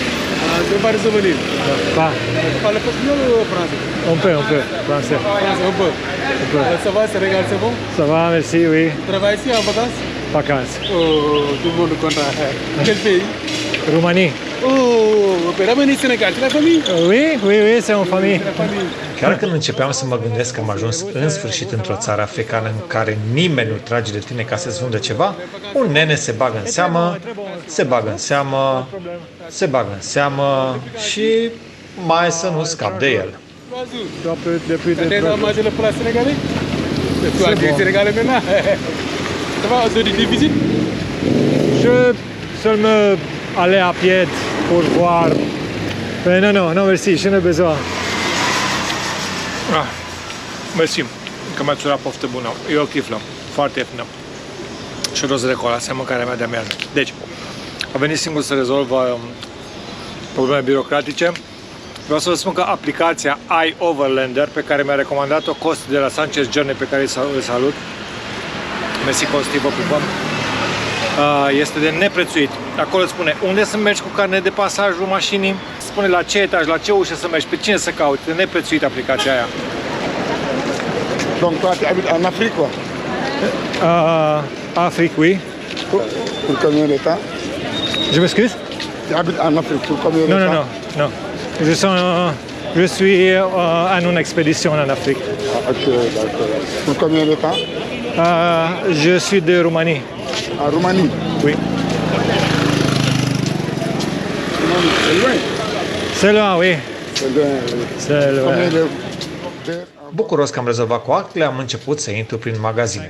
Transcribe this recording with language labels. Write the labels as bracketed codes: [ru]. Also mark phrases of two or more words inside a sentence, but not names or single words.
[fr] C'est pas de souvenir. Pas. Tu parles espagnol ou français? On peut, français. Français, on peut. Ça va, Sénégal, c'est bon? Ça va, merci, oui. Tu travailles ici en vacances? Vacances. Oh, tout le monde est content. Quel pays? Roumanie. [ro] Oh, pe rămâni în Senegal, tu la familie? [fr] Oui, oui, oui, c'est en famille. [ro] Chiar când începeam să mă gândesc că am ajuns în sfârșit într-o țară africană în care nimeni nu trage de tine ca să-ți vândă ceva, un nene se bagă în seamă, se bagă în seamă, se bagă în seamă și mai să nu scap de el. [fr] T'es dans manger le plat sénégalais? Toi, tu es sénégalais maintenant? Ça va, on se dit des visites? Je seulement aller à pied pour voir. Mais non, non, non, merci, je n'ai besoin. [ro] Mersi, că mi-ați urat poftă bună. E o chiflă, foarte ieftină. Și roz de cola, asta e mâncarea mea de amiază. Deci, a venit singur să rezolv probleme birocratice. Vreau să vă spun că aplicația iOverlander, pe care mi-a recomandat-o Costi de la Sanchez Journey, pe care îl salut, mersi Costi, vă pupăm, este de neprețuit. Acolo îți spune unde să mergi cu carnet de pasajul mașinii, spune la ce etaj, la ce ușă să mergi, pe cine să cauți, de neprețuit aplicația aia. [fr] Donc toi, tu habites en Afrique, quoi? Afrique, oui. Pour combien de temps? Je m'excuse? Tu habites en Afrique pour combien de Non, temps? non, non, non. Je suis en une expédition en Afrique. Ah, ok, d'accord. Pour combien de temps? Je suis de Roumanie. En Roumanie? Oui. C'est loin? C'est loin, oui. C'est loin, oui. C'est loin. Combien de... [ro] Bucuros că am rezolvat cu actele, am început să intru prin magazine.